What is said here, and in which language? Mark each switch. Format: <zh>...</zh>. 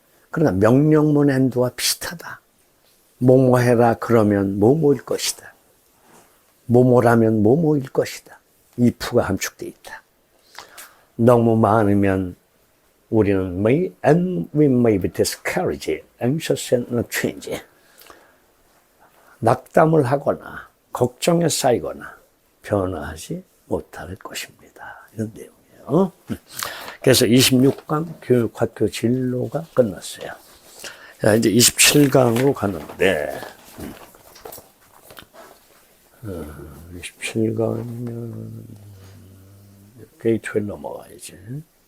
<ko>그러나 명령문 엔드와 비슷하다. 뭐뭐 해라 그러면 뭐뭐일 것이다. 뭐뭐라면 뭐뭐일 것이다. if가 함축되어 있다. 너무 많으면 우리는</ko> <en>and we may be discouraged, anxious and not change.</en> <ko>낙담을 하거나 걱정에 쌓이거나 변화하지 못할 것입니다. 이런 내용이에요. 그래서 26강 교육학교 진로가 끝났어요. 자, 이제 27강으로 가는데 27강이면 게이트웨이 넘어가야지.</ko>